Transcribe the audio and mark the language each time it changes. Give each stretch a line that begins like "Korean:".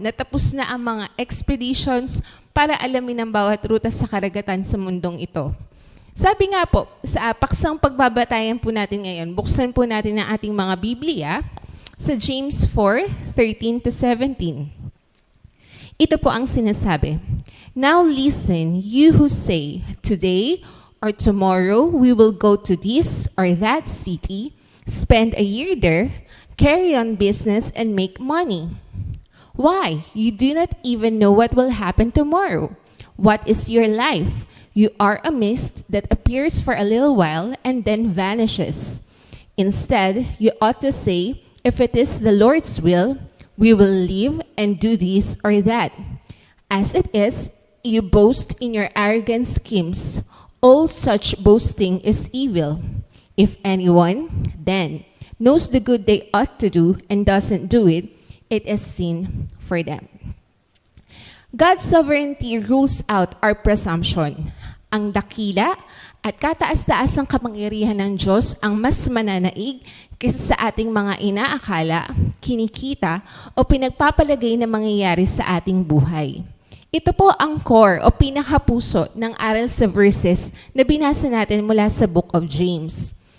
Filipino: Natapos na ang mga expeditions para alamin ang bawat ruta sa karagatan sa mundong ito. Sabi nga po, sa paksang pagbabatayan po natin ngayon, buksan po natin ang ating mga Biblia sa James 4:13-17. Ito po ang sinasabi.
English: Now listen, you who say, today or tomorrow we will go to this or that city, spend a year there, carry on business and make money. Why? You do not even know what will happen tomorrow. What is your life? You are a mist that appears for a little while and then vanishes. Instead, you ought to say, if it is the Lord's will, we will live and do this or that. As it is, you boast in your arrogant schemes. All such boasting is evil. If anyone, then, knows the good they ought to do and doesn't do it, it is sin for them. God's sovereignty rules out our presumption.
Filipino: Ang dakila at kataas-taasang kapangyarihan ng Diyos ang mas mananaig kaysa sa ating mga inaakala, kinikita o pinagpapalagay na mangyayari sa ating buhay. Ito po ang core o pinakapuso ng aral sa verses na binasa natin mula sa Book of James.